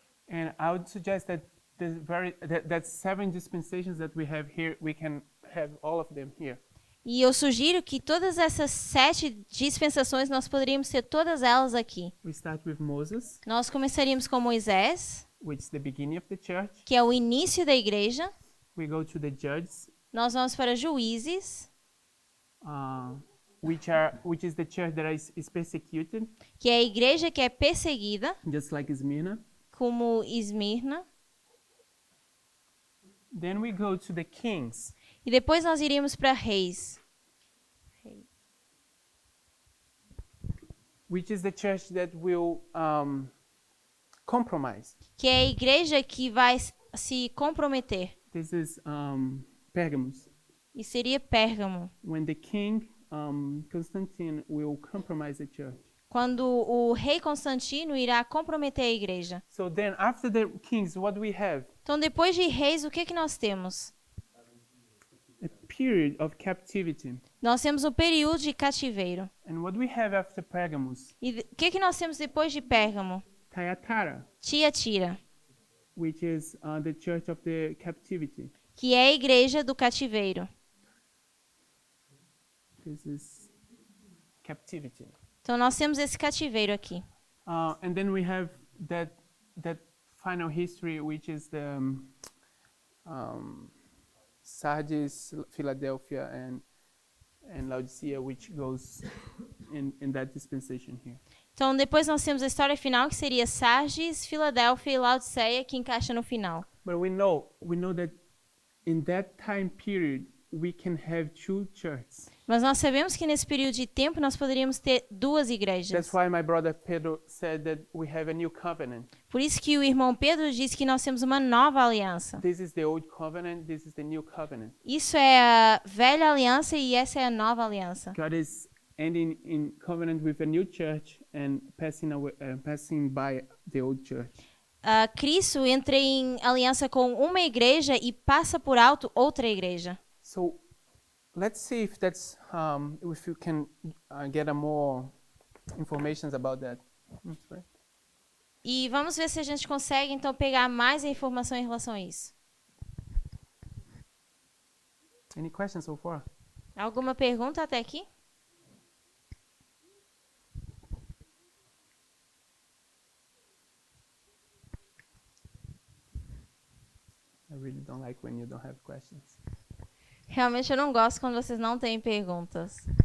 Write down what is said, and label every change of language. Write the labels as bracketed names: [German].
[English] And I would suggest that that 7 dispensations that we have here, we can have all of them here. [Portuguese] E eu sugiro que todas essas 7 dispensações, nós poderíamos ter todas elas aqui. [English] We start with Moses, [Portuguese] Nós começaríamos com Moisés, [English] which is the beginning of the church. [Portuguese] que é o início da igreja. [English] We go to the Judges, [Portuguese] Nós vamos para Juízes, [English] which is the church that is persecuted, [Portuguese] que é a igreja que é perseguida, [English] just like Smyrna. [Portuguese] como Esmirna. [English] Then we go to the Kings, [Portuguese] E depois nós iríamos para Reis, [English] which is the church that will compromise. [Portuguese] que é a igreja que vai se comprometer. [English] This is Pergamos, [Portuguese] E seria Pérgamo, [English] when the king Constantine will compromise the church. [Portuguese] quando o rei Constantino irá comprometer a igreja. [English] So then, after the kings, what do we have? [Portuguese] Então, depois de reis, o que nós temos? [English] A period of captivity. [Portuguese] Nós temos um período de cativeiro. [English] And what do we have after Pergamos? [Portuguese] E o que nós temos depois de Pérgamo? [English] Thyatira, [Portuguese] Tiatira, [English] which is the church of the captivity. [Portuguese] que é a igreja do cativeiro. [English] This is captivity. [Portuguese] Então, nós temos esse cativeiro aqui. [English] And then we have that final history, which is the Sardis, Philadelphia, and Laodicea, which goes in that dispensation here. [Portuguese] Então, depois nós temos a história final, que seria Sardes, Filadélfia e Laodiceia, que encaixa no final. [English] But we know that in that time period we can have 2 churches. [Portuguese] Mas nós sabemos que nesse período de tempo nós poderíamos ter 2 igrejas. [English] That's why my brother Pedro said that we have a new covenant. [Portuguese] Por isso que o irmão Pedro disse que nós temos uma nova aliança. [English] This is the old covenant, this is the new covenant. [Portuguese] Isso é a velha aliança e essa é a nova aliança. [English] God is ending in covenant with a new church and passing by the old church. [Portuguese] Cristo entra em aliança com uma igreja e passa por alto outra igreja. [English] So let's see if if you can get more information about that. Right. [Portuguese] E vamos ver se a gente consegue então pegar mais informação em relação a isso. [English] Any questions so far? [Portuguese] Alguma pergunta até aqui? [English] I really don't like when you don't have questions. [Portuguese] Realmente eu não gosto quando vocês não têm perguntas.